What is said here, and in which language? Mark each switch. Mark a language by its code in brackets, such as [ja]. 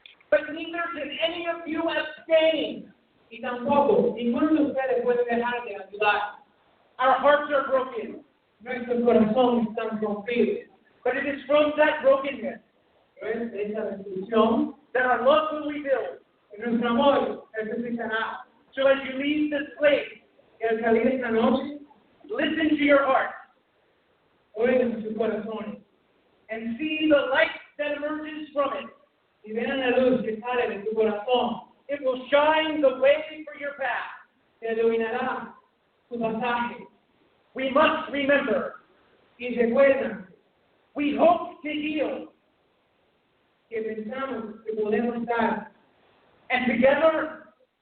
[en] But neither can any of you abstain. [es] Y tampoco, ninguno de ustedes puede dejar de ayudar. [en] Our hearts are broken. [es] Nuestros corazones están rompidos. [en] But it is from that brokenness [es] ¿Ves? Esa destrucción, [en] that our love will rebuild. [es] nuestro amor resucitará. [en] So as you leave this place, [es] Y al salir esta noche, [en] listen to your heart [es] oigan sus corazones [en] and see the light that emerges from it. [es] y vean la luz que sale de tu corazón. [en] It will shine the way for your path. [es] Te iluminará tu pasaje. [en] We must remember, [es] Y recuerda [en] we hope to heal, [es] que pensamos que podemos estar [en] and together